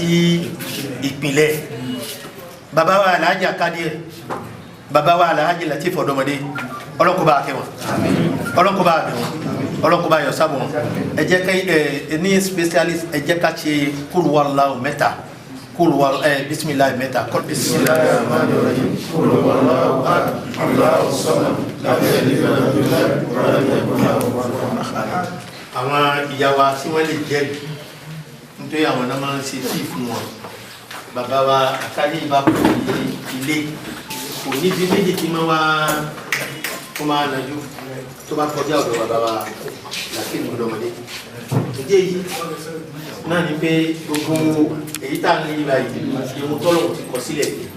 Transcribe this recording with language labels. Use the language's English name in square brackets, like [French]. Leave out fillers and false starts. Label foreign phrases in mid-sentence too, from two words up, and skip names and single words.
[Yoruba] ìpìlẹ̀ bàbá wa Alhaji Kadir bàbá wa Alhaji Latif Ọ̀dọ́mọdé ọlọ́kọ̀ọ́bá akẹ́wọ̀n ọlọ́kọ̀ọ́bá akẹ́wọ̀n ọlọ́kọ̀ọ́bá yọ̀sábọ̀ ẹ jẹ́ ká ní specialist ẹ jẹ́ ká ṣe [Arabic] قل هو الله [Yoruba] mẹ́ta bisimilahi mẹ́ta [Arabic] بسم الله الرحمن الرحيم قل هو الله أحد الله الصمد لم يلد ولم يولد ولم يكن له كفوا أحد. [Yoruba] àwọn ìyá wa tí wọ́n lè jẹ́rìí nítorí àwọn náà máa ń ṣe tíì fún wọn bàbá wa àkáyé ìbá kò ní ilé kò níbi méjì tí máa wá kó máa nàjú tó bá kọjá ọ̀dọ̀ bàbá wa Latif Ọ̀dọ́mọdé ìdí èyí náà ni pé gbogbo èyí tá à ń lé báyìí ìhun tọ́lọ́hún ti kọ sílẹ̀